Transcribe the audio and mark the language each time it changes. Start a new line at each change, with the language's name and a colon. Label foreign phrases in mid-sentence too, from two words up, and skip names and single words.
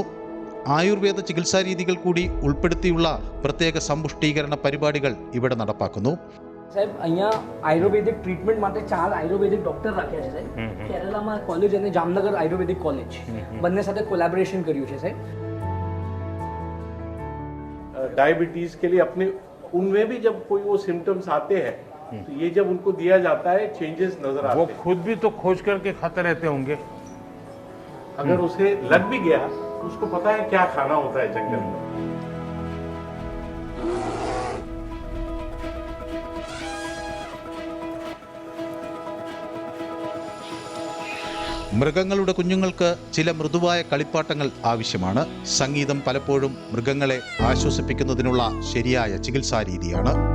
Malayalam: ആയുർവേദ ചികിത്സാ രീതികൾ കൂടി ഉൾപ്പെടുത്തിയുള്ള പ്രത്യേക സമ്പുഷ്ടീകരണ പരിപാടികൾ ഇവിടെ നടപ്പാക്കുന്നു.
Gujarati: સાહેબ અહીંયા
English: Ayurvedic treatment
Gujarati: માટે 4 આયુર્વેદિક ડોક્ટર રાખ્યા છે સાહેબ. કેરલામાં કોલેજ અને જામનગર આયુર્વેદિક કોલેજ બંને સાથે કોલેબોરેશન કર્યું છે સાહેબ.
Hindi: डायबिटीज के लिए अपने उनमें भी जब कोई वो सिम्टम्स आते हैं तो ये जब उनको दिया जाता है चेंजेस नजर आते हैं. वो खुद भी तो खोज करके खाते रहते होंगे. अगर उसे लग भी गया तो उसको पता है क्या खाना होता है जंगल में.
Malayalam: മൃഗങ്ങളുടെ കുഞ്ഞുങ്ങൾക്ക് ചില മൃദുവായ കളിപ്പാട്ടങ്ങൾ ആവശ്യമാണ്. സംഗീതം പലപ്പോഴും മൃഗങ്ങളെ ആശ്വസിപ്പിക്കുന്നതിനുള്ള ശരിയായ ചികിത്സാ രീതിയാണ്.